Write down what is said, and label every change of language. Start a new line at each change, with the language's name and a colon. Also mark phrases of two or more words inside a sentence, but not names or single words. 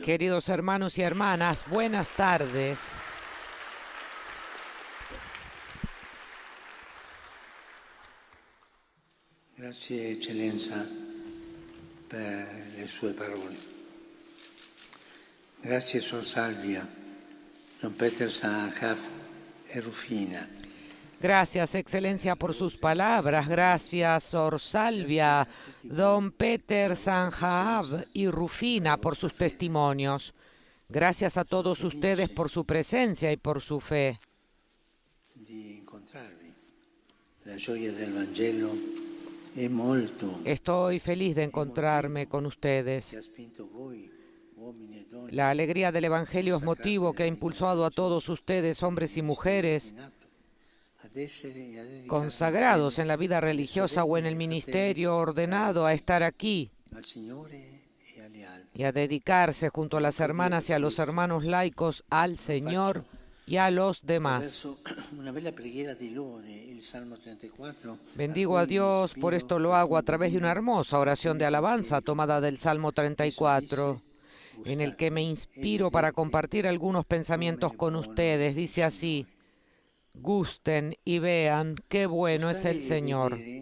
Spanish: Queridos hermanos y hermanas, buenas tardes.
Italian: Grazie Eccellenza per le sue parole. Grazie Sor Salvia, Don Peter Sanjaf e Rufina.
Spanish: Gracias, Excelencia, por sus palabras. Gracias, Sor Salvia, Don Peter Sanjaav y Rufina, por sus testimonios. Gracias a todos ustedes por su presencia y por su fe.
Italian: Di incontrarvi. La gioia del Vangelo è molto
Spanish: Estoy feliz de encontrarme con
Italian: che
Spanish: ustedes.
Italian: ha spinto voi, uomini e donne,
Spanish: La alegría del Evangelio es motivo que ha impulsado a todos ustedes, hombres y mujeres,
Italian: ad essere e a dedicarvi
Spanish: consagrados
Italian: insieme
Spanish: en la vida
Italian: alle
Spanish: religiosa o en
Italian: sorelle
Spanish: el
Italian: e ai
Spanish: ministerio,
Italian: fratelli
Spanish: ordenado a estar aquí
Italian: al Signore e agli altri.
Spanish: y a dedicarse junto a las hermanas y a los hermanos laicos al Señor y a los demás.
Italian: Attraverso una bella preghiera di lode, il Salmo 34,
Spanish: Bendigo a Dios, por esto lo hago a través de una hermosa oración de alabanza tomada del Salmo 34, en el que me inspiro para compartir algunos pensamientos con ustedes. Dice así: gusten y vean qué bueno es el Señor.